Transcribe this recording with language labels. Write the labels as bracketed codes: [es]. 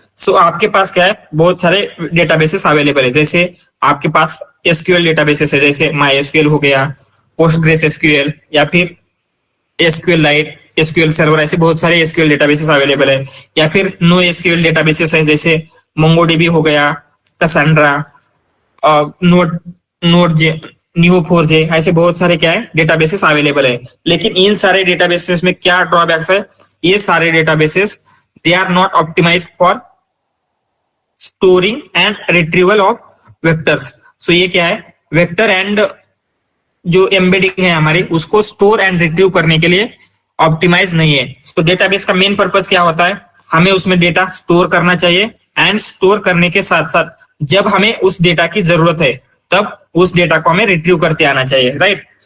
[hi] सो आपके पास क्या है, बहुत सारे डेटाबेसेस अवेलेबल है, जैसे आपके पास एसक्यूएल डेटाबेसेस है, जैसे MySQL हो गया, पोस्टग्रेस एसक्यूएल, या फिर एसक्यूएल लाइट, एसक्यूएल सर्वर, ऐसे बहुत सारे एसक्यूएल डेटाबेसेस अवेलेबल है। या फिर नो एसक्यूएल डेटाबेसेस है, जैसे मोंगोडीबी हो गया, कैसेंड्रा, नोड Neo4j, ऐसे बहुत सारे क्या है डेटाबेसेस अवेलेबल है। लेकिन इन सारे डेटाबेसेस में क्या ड्रॉबैक्स है, ये सारे databases [en] they are not optimized for storing and retrieval of vectors. [hi] So ये क्या है, वेक्टर एंड जो एम्बेडिंग है हमारी उसको स्टोर एंड रिट्रीव करने के लिए ऑप्टिमाइज नहीं है. तो डेटाबेस का मेन पर्पस क्या होता है, हमें उसमें डेटा स्टोर करना चाहिए एंड स्टोर करने के साथ साथ जब हमें उस डेटा की जरूरत है तब उस डेटा को हमें रिट्रीव करते आना चाहिए, राइट.